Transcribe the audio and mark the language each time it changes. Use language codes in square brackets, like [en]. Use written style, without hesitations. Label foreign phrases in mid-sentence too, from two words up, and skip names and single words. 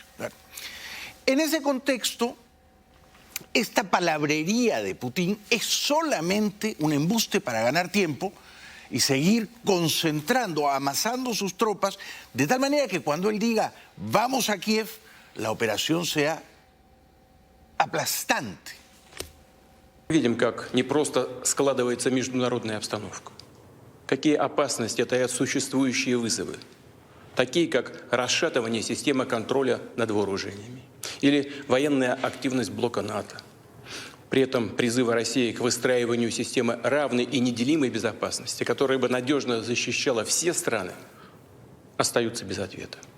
[es] En ese contexto, esta palabrería de Putin es solamente un embuste para ganar tiempo y seguir concentrando, amasando sus tropas, de tal manera que cuando él diga vamos a Kiev, la operación sea aplastante. [ru] Видим, как непросто складывается международная обстановка. Какие опасности таят существующие вызовы. Такие, как расшатывание системы контроля над вооружениями или военная активность блока НАТО. При этом призывы России к выстраиванию системы равной и неделимой безопасности, которая бы надежно защищала все страны, остаются без ответа.